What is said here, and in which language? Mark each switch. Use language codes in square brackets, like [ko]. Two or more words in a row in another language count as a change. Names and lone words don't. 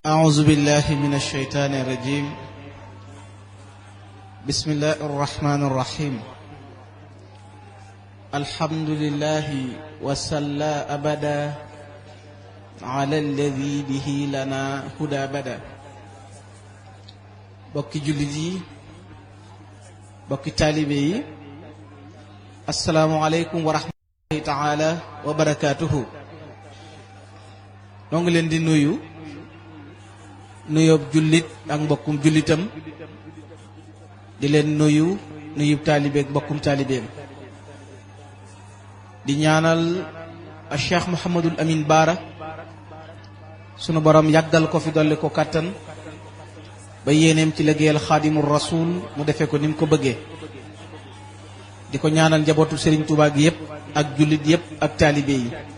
[ar] أعوذ بالله من الشيطان الرجيم بسم الله الرحمن الرحيم الحمد لله وصلى أبدا على الذي به لنا هدى بدا [wo] bokki jullit yi bokki taalibe yi [ar] السلام عليكم ورحمة الله تعالى وبركاته [wo] noo ngi leen di nuyoob jullit ak mbokkum jullitam di leen nuyub taalibe ak mbokkum taalibeem di ñaanal a Cheikh Mouhamadul Amin Baara sunu borom yàggal ko fi dolli ko kàttan ba yéeneem ci liggéeyal [ar] خادم الرسول [wo] mu defee ko ni mu ko bëggee di ko ñaanal njabootu Serigne Touba gi yëpp ak jullit yëpp ak taalibe yi